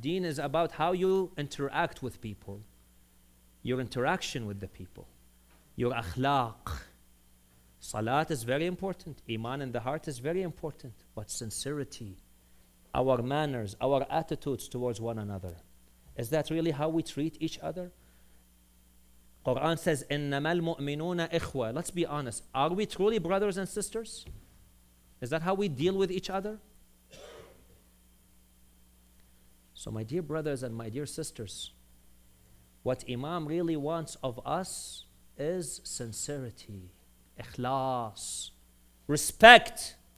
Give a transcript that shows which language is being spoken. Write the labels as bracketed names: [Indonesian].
[English] Deen is about how you interact with people. Your interaction with the people. Your akhlaq. Salat is very important. Iman in the heart is very important. But sincerity, our manners, our attitudes towards one another. Is that really how we treat each other? Quran says, [Arabic] إِنَّمَا الْمُؤْمِنُونَ إِخْوَةً. [English] Let's be honest. Are we truly brothers and sisters? Is that how we deal with each other? So my dear brothers and my dear sisters, what Imam really wants of us is sincerity, ikhlas, respect.